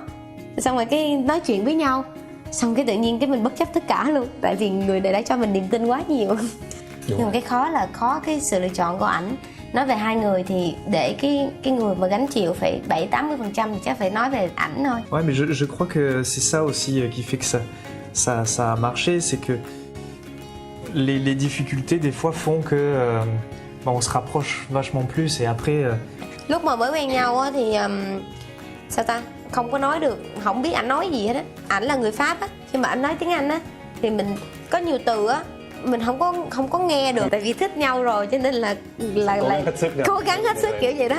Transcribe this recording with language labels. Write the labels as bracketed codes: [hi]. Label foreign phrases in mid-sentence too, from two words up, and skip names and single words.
[vi] Xong rồi cái nói chuyện với nhau, xong cái tự nhiên cái mình bất chấp tất cả luôn, tại vì người này đã cho mình niềm tin quá nhiều. Nhưng mà cái khó cái sự lựa chọn của ảnh. Nói về hai người thì để cái người mà gánh chịu phải 70-80% thì chắc phải nói về ảnh thôi. [fr] Ouais, mais je crois que c'est ça aussi qui fait que ça a marché, c'est que les difficultés des fois font que on se rapproche vachement plus et après. [vi] Lúc mà mới quen nhau á thì sao ta, không có nói được, không biết ảnh nói gì hết á. Ảnh là người Pháp á, khi mà ảnh nói tiếng Anh á thì mình có nhiều từ á mình không có nghe được, tại vì thích nhau rồi cho nên là cố gắng hết sức kiểu vậy đó.